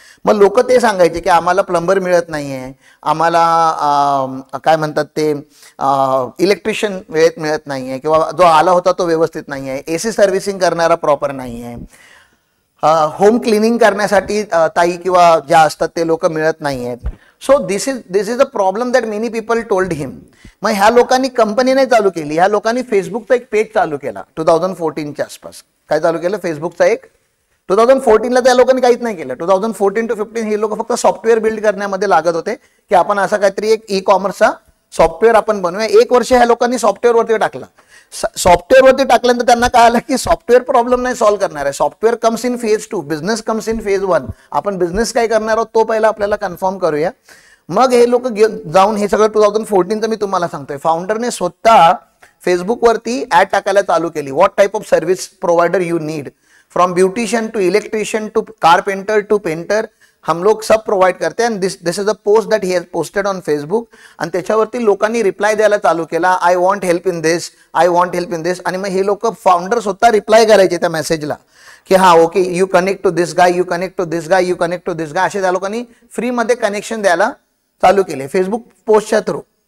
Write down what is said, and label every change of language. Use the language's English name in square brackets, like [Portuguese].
[Marathi] मग लोक ते सांगायचे की आम्हाला प्लंबर मिळत नाही आहे, आम्हाला काय म्हणतात ते इलेक्ट्रिशियन वेळेत मिळत नाही आहे, किंवा जो आला होता तो व्यवस्थित नाही आहे, AC सर्व्हिसिंग करणारा प्रॉपर नाही आहे, होम क्लिनिंग करण्यासाठी ताई किंवा ज्या असतात ते लोक मिळत नाही आहेत. [English] So this is a problem that many people told him. [Marathi] मग ह्या लोकांनी कंपनी नाही चालू केली, ह्या लोकांनी फेसबुकचा एक पेज चालू केला 2014च्या आसपास. काय चालू केलं, फेसबुकचा एक. 2014ला त्या लोकांनी काहीच नाही केलं. 2014 to 15 हे लोक फक्त सॉफ्टवेअर बिल्ड करण्यामध्ये लागत होते की आपण असा काहीतरी एक ई-कॉमर्सचा सॉफ्टवेअर आपण बनवूया. 1 वर्ष ह्या लोकांनी सॉफ्टवेअरवरती टाकला. सॉफ्टवेअरवरती टाकल्यानंतर त्यांना काय आलं की सॉफ्टवेअर प्रॉब्लेम नाही सॉल्व्ह करणार आहे, [English] Software comes in phase 2, business comes in phase 1. [Marathi] आपण बिझनेस काय करणार आहोत तो पहिला आपल्याला कन्फर्म करूया. मग हे लोक जाऊन हे सगळं 2014चं मी तुम्हाला सांगतोय, फाउंडरने स्वतः फेसबुकवरती ऍड टाकायला चालू केली. [English] what type of service provider you need, from beautician to electrician to carpenter to painter, [Hindi] हम लोग सब प्रोवाइड करते हैं. [English] This is a post that he has posted on Facebook. [Marathi] आणि त्याच्यावरती लोकांनी रिप्लाय द्यायला चालू केला, [English] I want help in this, I want help in this. [Marathi] आणि मग हे लोक फाउंडर स्वतः रिप्लाय करायचे त्या मेसेजला की [English] हा okay, you connect to this guy, you connect to this guy, you connect to this guy, [Marathi] असे त्या लोकांनी फ्रीमध्ये कनेक्शन द्यायला चालू केले फेसबुक पोस्टच्या थ्रू.